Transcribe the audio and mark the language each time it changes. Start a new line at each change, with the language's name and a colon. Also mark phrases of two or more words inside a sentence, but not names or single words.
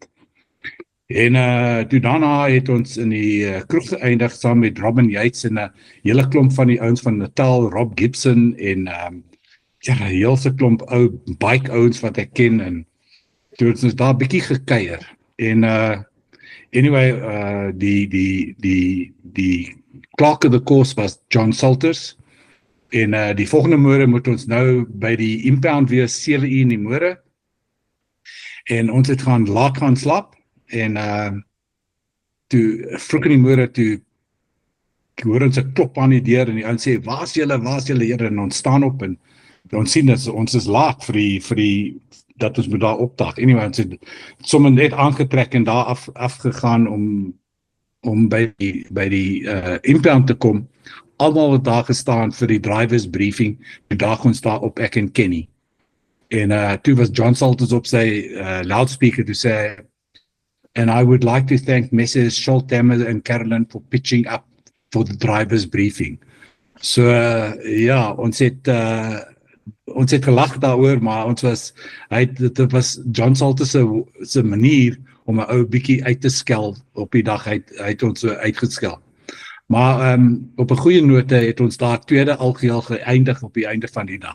Afrikaans: En toe daarna het ons in die kroeg geëindig saam met Robin Yates en 'n hele klomp van die ouens van Natal, Rob Gibson en 'n hele klomp ou bike ouens wat ek ken en toe het ons daar bietjie gekuier. En anyway, die
English: clerk of the course
Afrikaans: was John Salters. En die volgende môre moet ons nou by die impound wees 7 uur in die môre. En ons het laat gaan slaap en toe vroeg in die môre toe hoor ons 'n klop aan die deur en die ou sê waar's julle here, en ons staan op en ons sien dat ons is laat vir die dat ons moet daar opdag. Anyway, ons het sommer net aangetrek en daar afgegaan om by die impound te kom. Almal het daar gestaan vir die
English: drivers briefing.
Afrikaans: Die dag ons daar op ek en Kenny. En toe was John Salters op sy
English: loudspeaker to say, and I would like to thank Messrs. Scholtemmer and Carolyn for pitching up for the drivers briefing.
Afrikaans: So ja, ons het gelag daaroor, maar dit was John Salters se manier om 'n ou bietjie uit te skel op die dag. Hy het ons so uitgeskel. Maar op 'n goeie note het ons daar tweede algeheel geëindig op die einde van die dag.